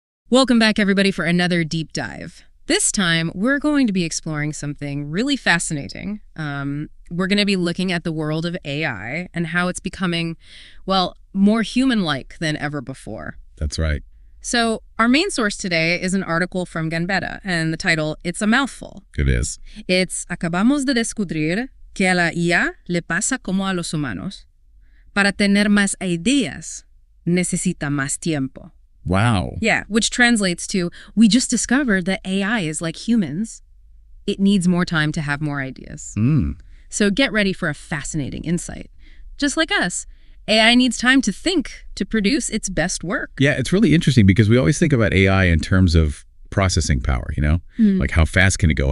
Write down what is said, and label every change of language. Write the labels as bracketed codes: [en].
[en] Welcome back, everybody, for another deep dive. This time, we're going to be exploring something really fascinating. We're going to be looking at the world of AI and how it's becoming, well, more human-like than ever before. That's right. So our main source today is an article from Genbeta, and the title, it's a mouthful. It is. It's [es] Acabamos de descubrir que a la IA le pasa como a los humanos. Para tener más ideas, necesita más tiempo. [en] Wow. Yeah, which translates to, we just discovered that AI is like humans. It needs more time to have more ideas. So get ready for a fascinating insight. Just like us, AI needs time to think to produce its best work. Yeah, it's really interesting because we always think about AI in terms of processing power, Like how fast can it go?